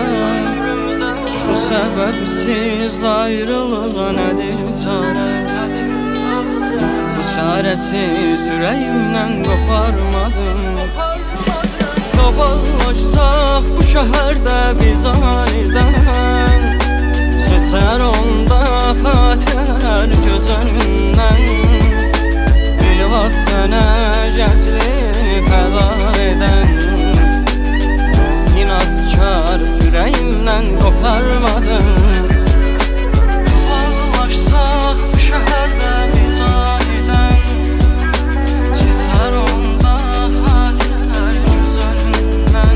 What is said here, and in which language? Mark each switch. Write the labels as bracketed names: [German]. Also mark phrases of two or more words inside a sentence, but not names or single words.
[Turkish] Bu sebepsiz ayrılığa nedir çare? Bu çaresiz yüreğimden koparmadım. Dolaşsak bu şehirde biz aniden, geçer onda xatirlər göz önündən. [Azerbaijani] Bir vaxt sənə gəncliyi fəda edən, [Turkish] inadkar yüreğimden koparmadım. Dolaşsak bu şehirde biz aniden, geçer onda xatirlər göz önündən.